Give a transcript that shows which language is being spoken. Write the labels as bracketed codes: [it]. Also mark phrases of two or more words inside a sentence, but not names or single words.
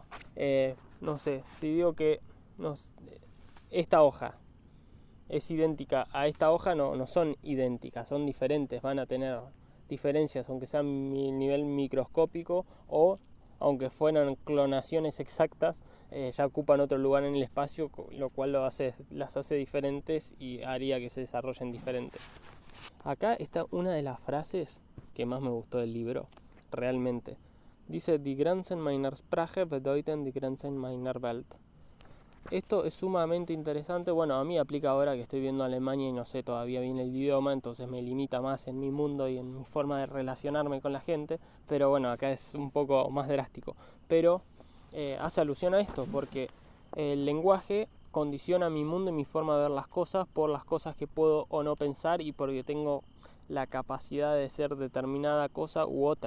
[es] No sé, si digo que esta hoja es idéntica a esta hoja, no son idénticas, son diferentes, van a tener diferencias, aunque sean a nivel microscópico o aunque fueran clonaciones exactas, ya ocupan otro lugar en el espacio, lo cual las hace diferentes y haría que se desarrollen diferentes. Acá está una de las frases que más me gustó del libro, realmente. Dice: [de] Die Grenzen meiner Sprache bedeuten die Grenzen meiner Welt. [es] Esto es sumamente interesante. Bueno, a mí aplica ahora que estoy viendo Alemania y no sé todavía bien el idioma, entonces me limita más en mi mundo y en mi forma de relacionarme con la gente. Pero bueno, acá es un poco más drástico. Pero hace alusión a esto, porque el lenguaje condiciona mi mundo y mi forma de ver las cosas por las cosas que puedo o no pensar y porque tengo la capacidad de ser determinada cosa u otra.